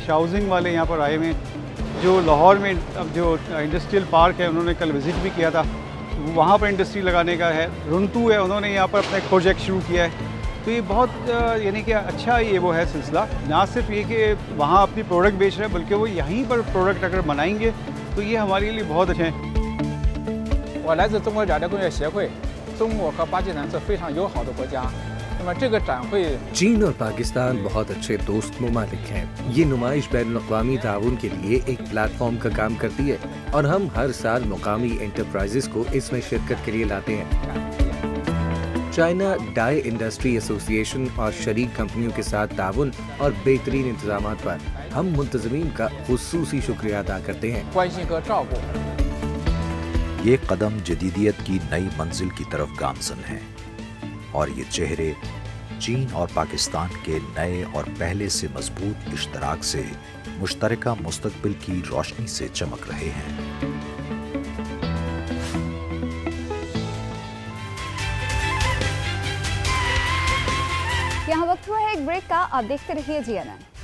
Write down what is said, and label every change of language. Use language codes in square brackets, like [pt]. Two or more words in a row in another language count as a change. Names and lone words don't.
[ur] شاؤجنگ والے یہاں پر آئے ہوئے ہیں، جو لاہور میں اب جو [en] industrial park [ur] ہے انہوں نے کل وزٹ بھی کیا تھا، وہاں پر انڈسٹری لگانے کا ہے. رنتو ہے، انہوں نے یہاں پر اپنا ایک پروجیکٹ شروع کیا ہے۔ تو یہ بہت یعنی کہ اچھا یہ وہ ہے سلسلہ، نہ صرف یہ کہ وہاں اپنی پروڈکٹ بیچ رہے ہیں بلکہ وہ یہیں پر پروڈکٹ اگر بنائیں گے تو یہ ہمارے لیے بہت اچھے ہیں. [zh] 我来自中国染料工业协会，中国和巴基斯坦是非常友好的国家。那么这个展会 [ur] چین اور پاکستان بہت اچھے دوست ممالک ہیں. یہ نمائش بین الاقوامی تعاون کے لیے ایک پلیٹ فارم کا کام کرتی ہے اور ہم ہر سال مقامی انٹرپرائزز کو اس میں شرکت کے لیے لاتے ہیں. چائنا ڈائی انڈسٹری ایسوسی ایشن اور شریک کمپنیوں کے ساتھ تعاون اور بہترین انتظامات پر ہم منتظمین کا خصوصی شکریہ ادا کرتے ہیں. [zh] 关心和照顾。 [ur] یہ قدم جدیدیت کی نئی منزل کی طرف گامزن ہے اور یہ چہرے چین اور پاکستان کے نئے اور پہلے سے مضبوط اشتراک سے مشترکہ مستقبل کی روشنی سے چمک رہے ہیں. یہاں وقت ہوا ہے ایک بریک کا، آپ دیکھتے رہیے GNN.